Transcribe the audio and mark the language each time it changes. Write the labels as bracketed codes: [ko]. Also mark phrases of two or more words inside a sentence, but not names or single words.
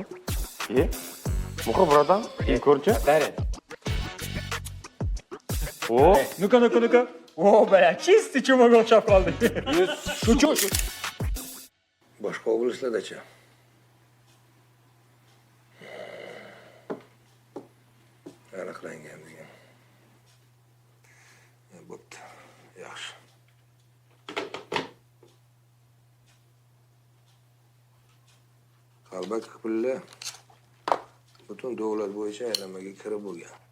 [uz] Muqa brodam, ko'rchi. Qara. O, [ru] Ну-ка. О, бля, чистый чумак [uz] o'xshab qoldi. Shu. Boshqa oblaslardachi? Aniqlangan degan. Bo'pti. Yaxshi. Qalbaki pullar butun davlat bo'yicha aylanmaga kirib bo'lgan.